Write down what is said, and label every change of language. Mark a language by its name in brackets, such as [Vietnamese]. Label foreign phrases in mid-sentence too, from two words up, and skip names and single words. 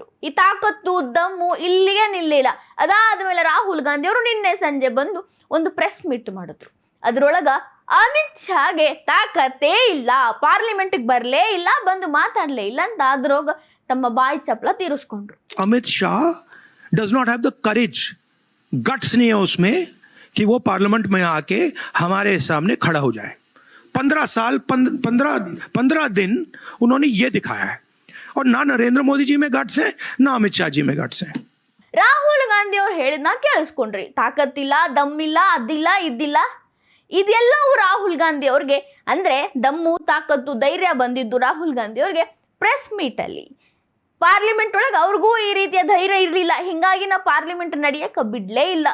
[Kannada] ಈ ತಾಕತ್ತು ದಮ್ಮು ಇಲ್ಲಿಗೆ ನಿಲ್ಲಿಲ್ಲ. ಅದಾದ್ಮೇಲೆ ರಾಹುಲ್ ಗಾಂಧಿ ಅವರು ನಿನ್ನೆ ಸಂಜೆ ಬಂದು ಒಂದು [English] press meet [Kannada] ಮಾಡಿದ್ರು. ಅದ್ರೊಳಗ ಅಮಿತ್ ಶಾಗೆ ತಾಕತ್ತೇ ಇಲ್ಲ, ಪಾರ್ಲಿಮೆಂಟ್ಗೆ ಬರಲೇ ಇಲ್ಲ, ಬಂದು ಮಾತಾಡ್ಲೇ ಇಲ್ಲ ಅಂತ ಅದ್ರೊಳಗ ತಮ್ಮ ಬಾಯಿ ಚಪ್ಪಲ ತೀರಿಸ್ಕೊಂಡ್ರು. [Hindi] अमित शाह [English] does not have the courage, guts [Hindi] नहीं है उसमें कि वो पार्लियामेंट में आके हमारे सामने खड़ा हो जाए. 15 साल 15 दिन उन्होंने ये दिखाया है, और ना नरेंद्र मोदी जी में गट्स है, ना अमित शाह जी में गट्स है. [Kannada] ರಾಹುಲ್ ಗಾಂಧಿ ಅವ್ರು ಹೇಳಿದ್ನ ಕೇಳಿಸ್ಕೊಂಡ್ರಿ, ತಾಕತ್ತಿಲ್ಲ, ದಮ್ಮಿಲ್ಲ, ಅದಿಲ್ಲ, ಇದಿಲ್ಲ, ಇದೆಲ್ಲವೂ ರಾಹುಲ್ ಗಾಂಧಿ ಅವ್ರಿಗೆ ಅಂದ್ರೆ ದಮ್ಮು ತಾಕತ್ತು ಧೈರ್ಯ ಬಂದಿದ್ದು ರಾಹುಲ್ ಗಾಂಧಿ ಅವ್ರಿಗೆ [English] press meet [Kannada] ಅಲ್ಲಿ. ಪಾರ್ಲಿಮೆಂಟ್ ಒಳಗೆ ಅವ್ರಿಗೂ ಈ ರೀತಿಯ ಧೈರ್ಯ ಇರಲಿಲ್ಲ, ಹಿಂಗಾಗಿ ನಾ ಪಾರ್ಲಿಮೆಂಟ್ ನಡೆಯಕ್ಕೆ ಬಿಡ್ಲೇ ಇಲ್ಲ.